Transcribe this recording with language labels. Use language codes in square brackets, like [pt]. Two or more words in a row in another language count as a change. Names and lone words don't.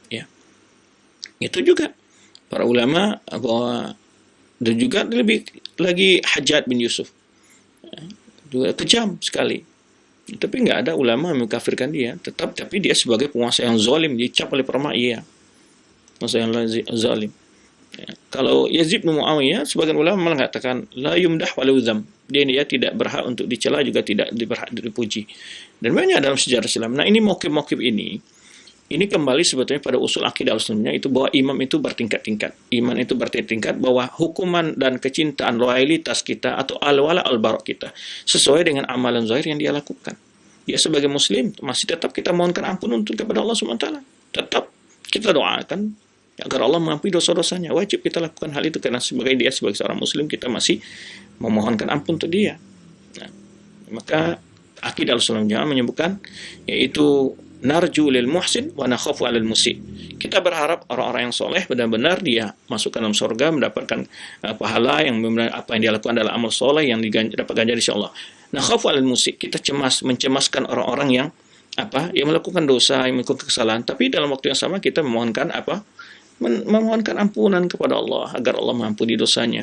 [id] Itu juga para ulama bahwa, dan juga lebih lagi Hajjaj bin Yusuf juga kejam sekali, tapi nggak ada ulama yang mengkafirkan dia, tapi dia sebagai penguasa yang zalim dicap oleh para Umayyah, penguasa yang zalim. Ya. Kalau Yazid bin Muawiyah sebagian ulama mengatakan [ar] لا يمدح ولا يذم, [id] dia tidak berhak untuk dicela juga tidak berhak dipuji, dan banyak dalam sejarah Islam. Nah, ini mauqif-mauqif ini kembali sebetulnya pada usul akidah Al-Sunnah, itu bahwa imam itu bertingkat-tingkat. Iman itu bertingkat-tingkat, bahwa hukuman dan kecintaan, loyalitas kita atau [ar] الولاء البراء' [id] kita sesuai dengan amalan zahir yang dia lakukan. Dia sebagai muslim masih tetap kita mohonkan ampun untuk kepada Allah SWT. Tetap kita doakan agar Allah mengampuni dosa-dosanya. Wajib kita lakukan hal itu karena sebagai seorang muslim kita masih memohonkan ampun untuk dia. Nah, maka akidah Al-Sunnah Jamaah menyebutkan yaitu [ar] نرجو للمحسن ونخاف على المسيء'. [id] Kita berharap orang-orang yang soleh benar-benar dia masuk ke dalam surga, mendapatkan pahala yang apa yang dia lakukan adalah amal soleh yang dapat ganjar insyaallah. [ar] نخاف على المسيء', [id] kita mencemaskan orang-orang yang yang melakukan dosa, yang melakukan kesalahan, tapi dalam waktu yang sama kita memohonkan memohonkan ampunan kepada Allah agar Allah mengampuni dosanya.